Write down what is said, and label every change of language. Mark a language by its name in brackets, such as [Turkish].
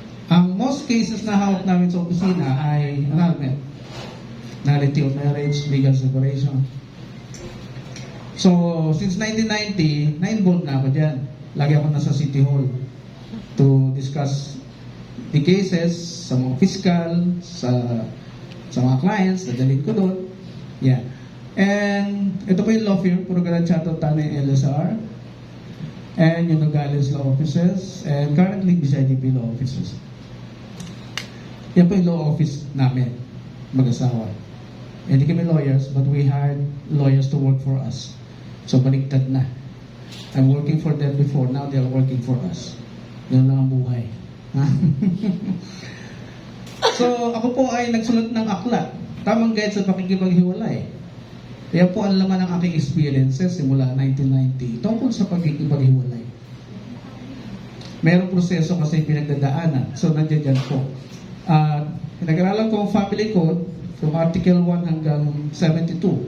[Filipino] Ang most cases na hawak namin sa opisina ay annulment, nullity of marriage, legal separation. So, since 1990, na-involved na ako dyan. Lagi ako nasa City Hall [English] to discuss the cases [Filipino] sa mga fiscal, sa mga clients, dadalhin ko doon. [English] Yeah. [Filipino] And ito po yung law firm, puro Chato, Tanay, LSR, and yung Nogales Law Offices, and currently BCIDP Law Offices. Yan po yung law office namin, mag-asawa. Hindi kami lawyers, [English] but we hired lawyers to work for us. [Filipino] So, baliktad na. [English] I'm working for them before, now they are working for us. [Filipino] Yun lang ang buhay. So, ako po ay nagsulat ng aklat. Tamang guide sa pakikipaghiwalay. Kaya po ang laman ng aking experiences simula 1990 tungkol sa pakikipaghiwalay. Merong proseso kasi pinagdadaanan. So, nandiyan dyan po. Pinag-aralan ko ang family code from Article 1 hanggang 72.